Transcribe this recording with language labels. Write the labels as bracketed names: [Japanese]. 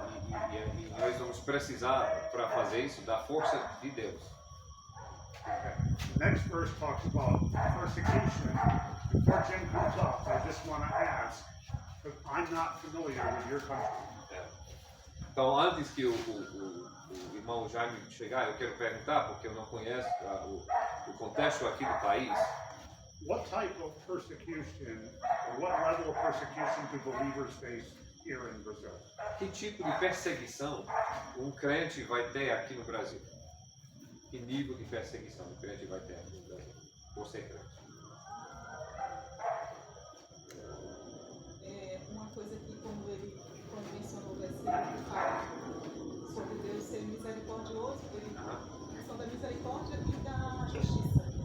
[Portuguese] E nós vamos precisar, para fazer isso, da força de Deus. [English] Okay. The next verse talks about persecution. Before Jim comes up, I just want to ask, because I'm not familiar with your country. [Portuguese] Então, antes que o irmão Jaime chegar, eu quero perguntar, porque eu não conheço o contexto aqui do país. What type of persecution, or what level of persecution do believers face here in Brazil? Que tipo de perseguição um crente vai ter aqui no Brasil? Que nível de perseguição um crente vai ter aqui no Brasil? Por ser crente. Uma coisa que quando mencionou o versículo que fala sobre Deus ser misericordioso, ele a questão da misericórdia e da justiça.